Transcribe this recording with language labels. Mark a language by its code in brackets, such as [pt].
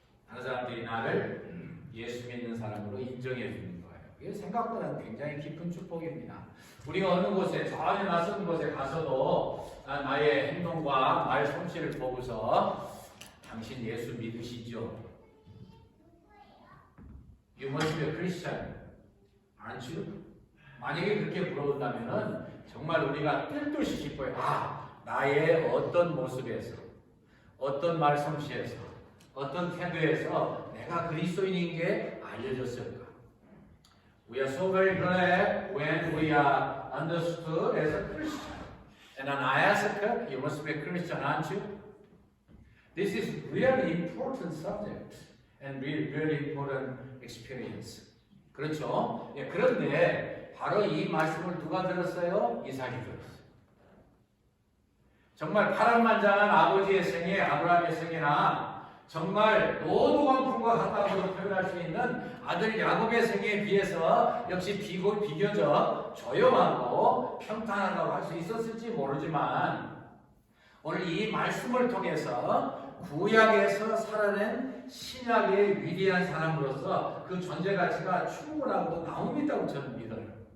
[ko] 다른 사람들이 나를 예수 믿는 사람으로 인정해 주는 거예요. 이게 생각보다 굉장히 깊은 축복입니다. 우리가 어느 곳에, 전혀 낯선 곳에 가서도 나의 행동과 말 솜씨를 보고서 당신 예수 믿으시죠? [en] You must be a Christian, aren't you? [ko] 만약에 그렇게 물어본다면 정말 우리가 뜰듯이 기뻐요. 나의 어떤 모습에서, 어떤 말 솜씨에서, 어떤 태도에서 내가 그리스도인인 게 알려졌을까? [en] We are so very glad when we are understood as a Christian. And then I ask her, you must be a Christian, aren't you? This is really important subject and really important experience. [ko] 그렇죠? 예, 그런데 바로 이 말씀을 누가 들었어요? 이삭이 들었어요. 정말 파란만장한 아버지의 생애, 아브라함의 생애나 정말 노도강풍과 같다고 표현할 수 있는 아들 야곱의 생애에 비해서 역시 비교적 조용하고 평탄하다고 할 수 있었을지 모르지만 오늘 이 말씀을 통해서 구약에서 살아낸 신약의 위대한 사람으로서 그 존재 가치가 충분하고 나옵니다고 저는 믿어요.